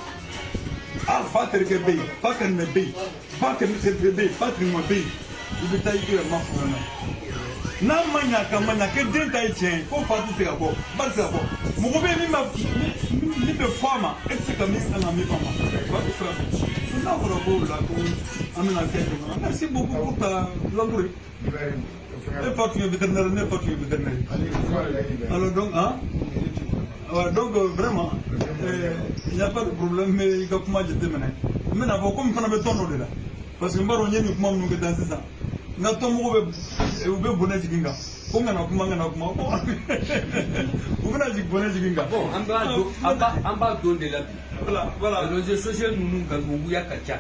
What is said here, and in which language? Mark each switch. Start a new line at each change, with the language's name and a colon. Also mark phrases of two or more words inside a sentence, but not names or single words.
Bambara: a fa terikɛ bɛ yen fa kanimɛ bɛ yen ba terikɛ bɛ yen ba terikɛ bɛ yen i bɛ taa i yɛrɛ ma furu na n'a ma ɲa ka ma ɲa kɛ den ta ye tiɲɛ ye ko fa tɛ se ka bɔ ba tɛ se ka bɔ mɔgɔ bɛ yen min bɛ fɔ a ma e tɛ se ka min kan ka min fɔ a ma fa bɛ sira fɛ n'a fɔra ko o la ko an bɛna kɛ jamana
French: merci beaucoup pour ta langue
Bambara: ne fa tun ye vétérinaire ne fa tun ye vétérinaire
French: alors donc hein donc vraiment il n'y a pas de problème
Bambara: mais i ka kuma jateminɛ n bɛna fɔ komi fana bɛ tɔn dɔ de la
French: parce que
Bambara: n b'a dɔn n ye nin kuma minnu kɛ tan sisan n ka tɔnmɔgɔw u bɛ bonɛ jigin kan ko n kana kuma ko u bɛna bonɛ jigin kan. bon an b'a don de la bi.
French: voilà réseaux sociaux
Bambara: ninnu kan o wuya ka ca.